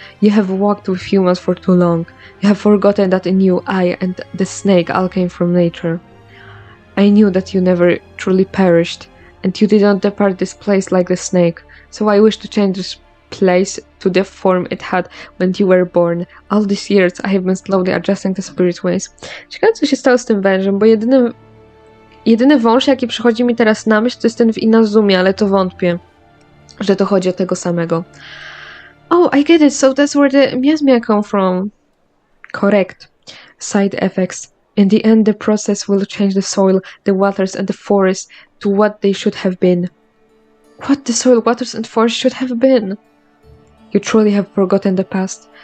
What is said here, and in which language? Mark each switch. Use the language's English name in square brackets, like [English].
[English] You have walked with humans for too long. You have forgotten that in you, I and the snake all came from nature. I knew that you never truly perished, and you did not depart this place like the snake, so I wish to change this place to the form it had when you were born. All these years I have been slowly adjusting to spirit ways. [Polish] Ciekawe, co się stało z tym wężem, bo jedyny wąż, jaki przychodzi mi teraz na myśl, to jest ten w Inazumie, ale to wątpię, że to chodzi o tego samego. [English] Oh, I get it, so that's where the miasmia come from. Correct. Side effects. In the end, the process will change the soil, the waters, and the forest to what they should have been. What the soil, waters, and forest should have been? You truly have forgotten the past.